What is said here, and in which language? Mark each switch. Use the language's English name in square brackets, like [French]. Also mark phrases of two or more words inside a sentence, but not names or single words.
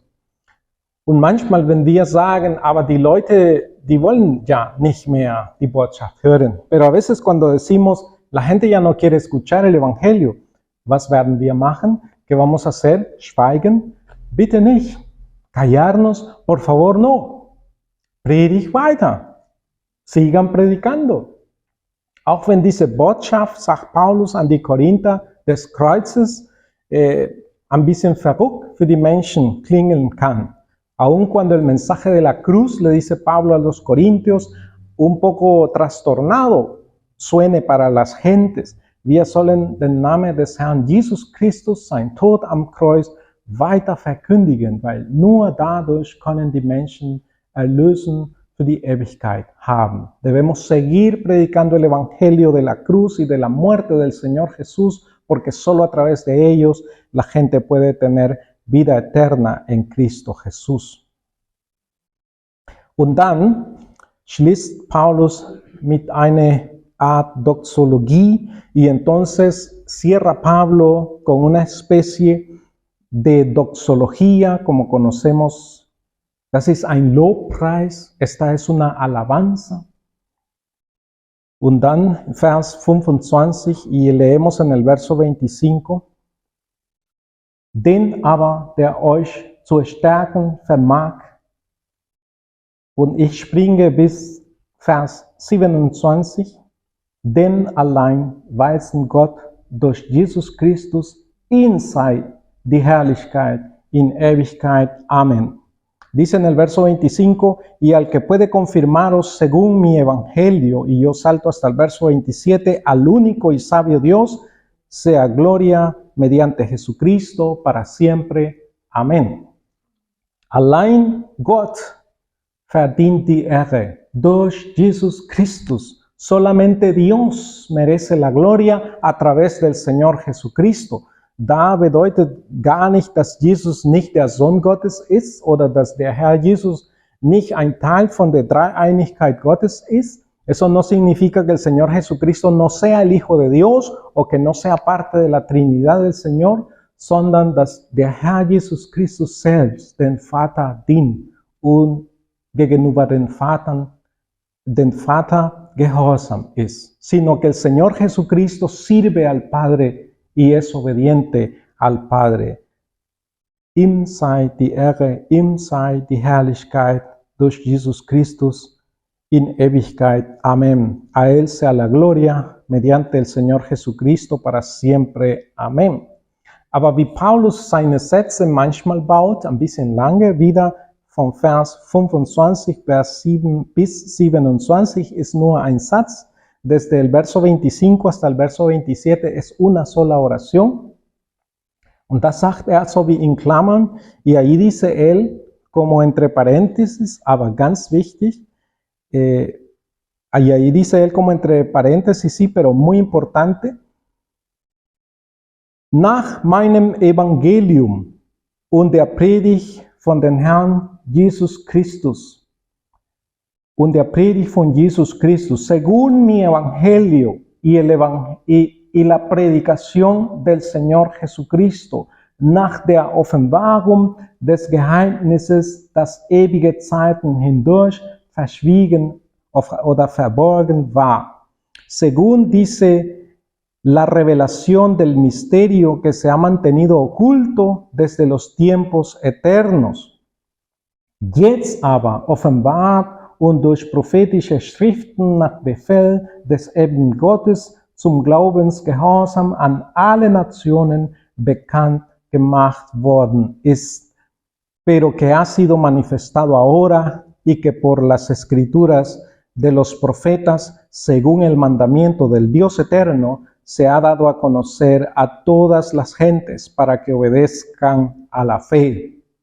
[German] Und manchmal, wenn wir sagen, aber die Leute, die wollen ja nicht mehr die Botschaft hören. [Spanish] Pero a veces cuando decimos, la gente ya no quiere escuchar el Evangelio, [German] was werden wir machen? [Spanish] ¿Qué vamos a hacer? [German] Schweigen? Bitte nicht. [Spanish] Callarnos, por favor, no. [German] Predigt weiter. [Spanish] Sigan predicando. [German] Auch wenn diese Botschaft, sagt Paulus an die Korinther, des Kreuzes ein bisschen verrückt für die Menschen klingen kann. [Spanish] Aun cuando el mensaje de la cruz, le dice Pablo a los corintios, un poco trastornado suene para las gentes. [German] Wir sollen den Namen des Herrn Jesus Christus, sein Tod am Kreuz, weiter verkündigen, weil nur dadurch können die Menschen Erlösung für die Ewigkeit haben. [Spanish] Debemos seguir predicando el Evangelio de la cruz y de la muerte del Señor Jesús, porque solo a través de ellos la gente puede tener vida eterna en Cristo Jesús. [German] Und dann schließt Paulus mit einer Art Doxologie [Spanish] y entonces cierra Pablo con una especie de doxología, como conocemos. [German] Das ist ein Lobpreis, [Spanish] esta es una alabanza. [German] Und dann Vers 25 [Spanish] y leemos en el verso 25. [German] Den aber, der euch zu stärken vermag. Und ich springe bis Vers 27. Denn allein weisen Gott durch Jesus Christus, ihm sei die Herrlichkeit in Ewigkeit. [Spanish] Amén. Dice en el verso 25, y al que puede confirmaros según mi evangelio, y yo salto hasta el verso 27, al único y sabio Dios, sea gloria mediante Jesucristo para siempre. Amén. [German] Allein Gott verdient die Ehre durch Jesus Christus. [Spanish] Solamente Dios merece la gloria a través del Señor Jesucristo. [German] Da bedeutet gar nicht, dass Jesus nicht der Sohn Gottes ist oder dass der Herr Jesus nicht ein Teil von der Dreieinigkeit Gottes ist. [Spanish] Eso no significa que el Señor Jesucristo no sea el Hijo de Dios o que no sea parte de la Trinidad del Señor, [German] sondern dass der Herr Jesus Christus selbst den Vater dient und gegenüber den Vater gehorsam ist, [Spanish] sino que el Señor Jesucristo sirve al Padre y es obediente al Padre. [German] Ihm sei die Ehre, ihm sei die Herrlichkeit durch Jesus Christus in Ewigkeit. [Spanish] Amén. A Él sea la gloria mediante el Señor Jesucristo para siempre. Amén. [German] Aber wie Paulus seine Sätze manchmal baut, ein bisschen lange, wieder von Vers 25, Vers 7 bis 27 ist nur ein Satz. [Spanish] Desde el verso 25 hasta el verso 27 es una sola oración. [German] Und das sagt er so wie in Klammern. [Spanish] Y ahí dice él, como entre paréntesis, [German] aber ganz wichtig. [Spanish] Ahí dice él como entre paréntesis, sí, pero muy importante. [German] Nach meinem Evangelium und der Predigt von den Herrn Jesus Christus. Und der Predigt von Jesus Christus, [Spanish] según mi evangelio y la predicación del Señor Jesucristo, [German] nach der Offenbarung des Geheimnisses, das ewige Zeiten hindurch verschwiegen oder verborgen war. [Spanish] Según dice la revelación del misterio que se ha mantenido oculto desde los tiempos eternos. [German] Jetzt aber offenbart und durch prophetische Schriften nach Befehl des ewigen Gottes zum Glaubensgehorsam an alle Nationen bekannt gemacht worden ist, [Spanish] pero que ha sido manifestado ahora y que por las escrituras de los profetas, según el mandamiento del Dios eterno, se ha dado a conocer a todas las gentes para que obedezcan a la fe.